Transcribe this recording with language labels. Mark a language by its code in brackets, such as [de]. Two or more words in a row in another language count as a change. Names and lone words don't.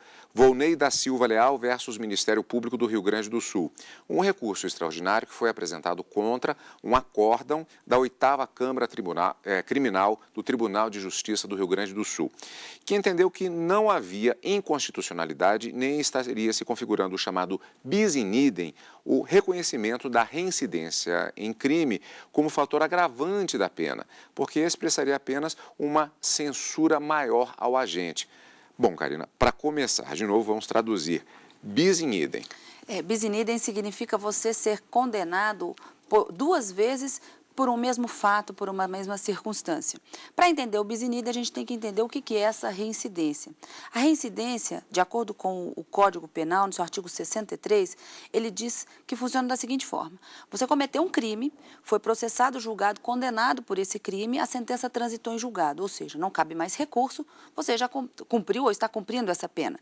[pt] Volney da Silva Leal versus Ministério Público do Rio Grande do Sul. Um recurso extraordinário que foi apresentado contra um acórdão da 8ª Câmara Criminal do Tribunal de Justiça do Rio Grande do Sul, que entendeu que não havia inconstitucionalidade nem estaria se configurando o chamado [la] bis in idem, [pt] o reconhecimento da reincidência em crime como fator agravante da pena, porque expressaria apenas uma censura maior ao agente. Bom, Karina, para começar, de novo, vamos traduzir. [la] Bis in idem. Bis in idem [pt] significa você ser condenado por 2 vezes por um mesmo fato, por uma mesma circunstância. Para entender o [la] bis in idem, [pt] a gente tem que entender o que é essa reincidência. A reincidência, de acordo com o Código Penal, no seu artigo 63, ele diz que funciona da seguinte forma: você cometeu um crime, foi processado, julgado, condenado por esse crime, a sentença transitou em julgado, ou seja, não cabe mais recurso, você já cumpriu ou está cumprindo essa pena.